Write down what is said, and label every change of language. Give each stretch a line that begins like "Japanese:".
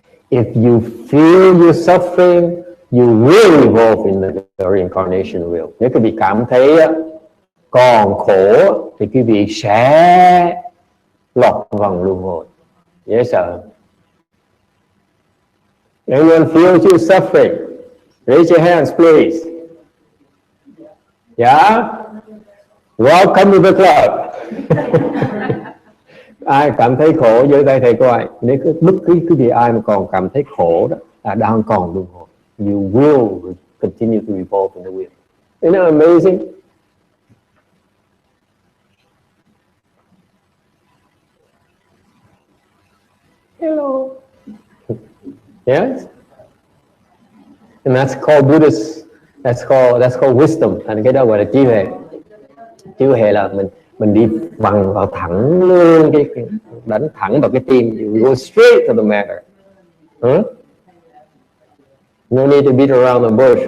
English: If you feel you're suffering, you will revolve in the reincarnation wheel.
Vietnamese: Nếu quý vị cảm thấy còn khổ thì quý vị sẽ lọt vòng luân hồi.
English: Yes, sir. Anyone feels you suffering? Raise your hands, please. Yeah? Welcome to the club.
Vietnamese: Ai cảm thấy khổ giơ tay thầy coi. Nếu bất cứ cái gì ai mà còn cảm thấy khổ đó là đang còn luân hồi.
English: You will continue to evolve in the wheel. Isn't that amazing? Hello. Yes? And that's called Buddhist. That's called wisdom.
Vietnamese: Thành cái đó gọi là trí huệ. Trí huệ là mình đi vào thẳng luôn, cái đánh thẳng vào cái tim.
English: You go straight to the matter. No need to beat around the bush.